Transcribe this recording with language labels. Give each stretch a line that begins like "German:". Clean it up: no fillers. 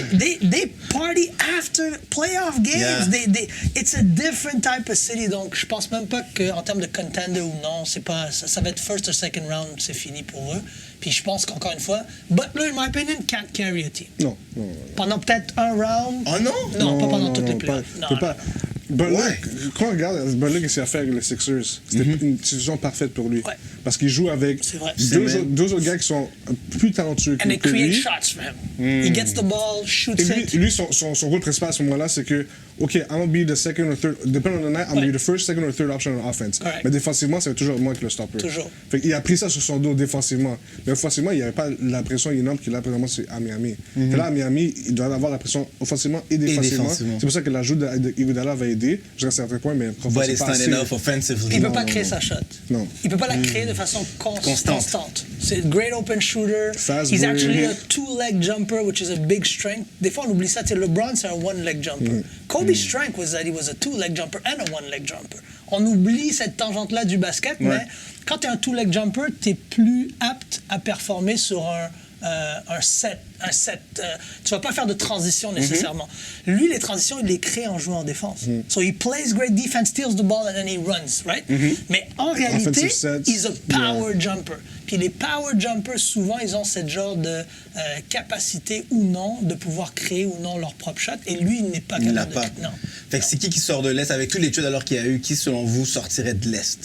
English: They party after playoff games. Yeah. It's a different type of city.
French: Donc, je pense même pas qu'en termes de contender ou non, c'est pas, ça va être
English: first or second round,
French: c'est fini pour eux. Puis je pense qu'encore une fois,
English: Butler, in my opinion, can't carry a team.
French: Non. Pendant peut-être un round. Oh non? Non, pas pendant toutes les playoffs. Pas. Quand on regarde Butler, qu'est-ce qu'il a fait avec les Sixers, c'était une situation parfaite pour lui. Ouais. Parce qu'il joue avec deux autres gars qui sont plus talentueux que
English: And
French: lui.
English: they create shots for him. He gets the ball, shoots it.
French: Lui, son rôle principal à ce moment-là, c'est que,
English: OK, I'm going to be the second or third, depending on the night, I'm going to be the first, second or third option on offense. Correct.
French: Mais défensivement, c'est toujours moi qui le stopper. Toujours. Fait qu'il a pris ça sur son dos défensivement. Mais offensivement, il n'y avait pas la pression énorme qu'il a présentement à Miami. Fait là, à Miami, il doit avoir la pression offensivement et défensivement. C'est pour ça que l'ajout d'Iguodala va aider, jusqu'à un certain point, mais
English: But it's not enough offensively.
French: Il ne peut pas créer sa shot. Non. Il ne peut pas la créer de façon constante. C'est un
English: great open shooter. Fast He's break. actually a two-leg jumper, which is a big strength.
French: Des fois, on oublie ça. LeBron, c'est un one-leg jumper.
English: Kobe's strength was that he was a two-leg jumper and a one-leg jumper.
French: On oublie cette tangente-là du basket, mais quand tu es un two-leg jumper, tu es plus apte à performer sur un set. Tu vas pas faire de transition nécessairement. Lui, les transitions, il les crée en jouant en défense.
English: So he plays great defense, steals the ball, and then he runs, right?
French: Mais en réalité,
English: he's a power jumper.
French: Puis les power jumpers, souvent, ils ont cette genre de capacité ou non de pouvoir créer ou non leur propre shot. Et lui, il n'est pas capable de créer. Non. Fait que c'est qui sort de l'Est avec tous les trades alors qu'il y a eu? Qui, selon vous, sortirait de l'Est?